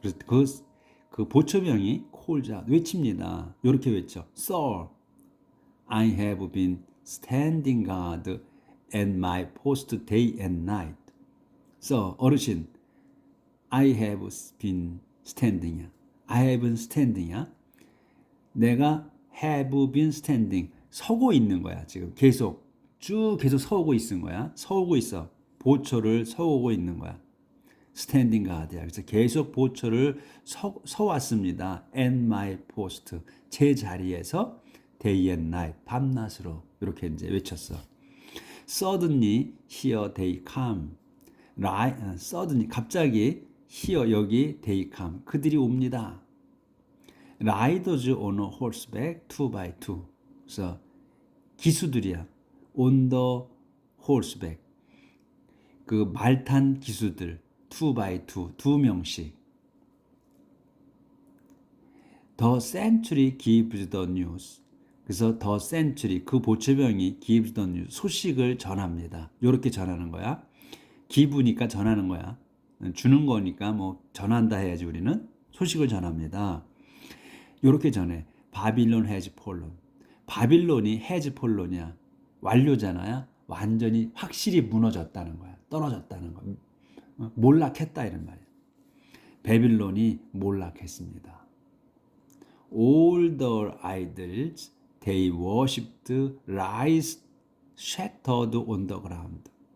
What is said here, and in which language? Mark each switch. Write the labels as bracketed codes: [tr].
[ko] 그래서 그 보초병이 [en] calls out [ko] 외칩니다. 이렇게 외쳐. [en] Sir, I have been standing guard at my post day and night. So [ko] 어르신, [en] I have been standing이야. I have been standing이야. [ko] 내가 have been standing 서고 있는 거야. 지금 계속 서고 있는 거야. 서고 있어. 보초를 서고 있는 거야. 스탠딩 가드야. 그래서 계속 보초를 서왔습니다. [en] at my post [ko] 제 자리에서 [en] day and night [ko] 밤낮으로 이렇게 이제 외쳤어. [en] suddenly here they come. [ko] suddenly 갑자기 here 여기 [en] they come [ko] 그들이 옵니다. [en] riders on a horseback 2x2. [ko] 그래서 기수들이야. [en] on the horseback. [ko] 그 말탄 기수들 2x2 두 명씩. [en] The century gives the news. [ko] 그래서 [en] the century [ko] 그 보초병이 [en] gives the news [ko] 소식을 전합니다. 이렇게 전하는 거야. 기부니까 전하는 거야. 주는 거니까 뭐 전한다 해야지 우리는 소식을 전합니다. 이렇게 전해. [en] 바빌론 has fallen. [ko] 바빌론이 [en] has fallen [ko] 이야. 완료잖아요. 완전히 확실히 무너졌다는 거야. 떨어졌다는 거야. 몰락했다 이런 말이야. 바빌론이 몰락했습니다. [en] All the idols they worshipped lies shattered on the ground.